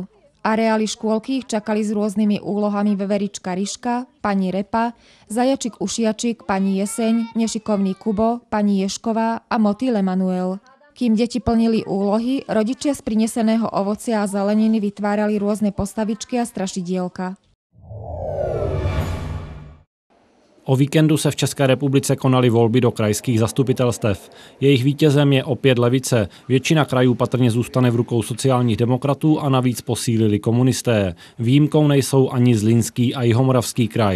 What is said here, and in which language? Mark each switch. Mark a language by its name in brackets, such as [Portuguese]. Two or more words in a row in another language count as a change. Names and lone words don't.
[Slovak] Areály škôlky ich čakali s rôznymi úlohami veverička Ryška, pani Repa, zajačik Ušiačik, pani Jeseň, nešikovný Kubo, pani Ješková a motýl Emanuel. Kým deti plnili úlohy, rodičia z prineseného ovocia a zeleniny vytvárali rôzne postavičky a strašidielka. [Czech] O víkendu se v České republice konaly volby do krajských zastupitelstev. Jejich vítězem je opět levice. Většina krajů patrně zůstane v rukou sociálních demokratů a navíc posílili komunisté. Výjimkou nejsou ani Zlínský a Jihomoravský kraj.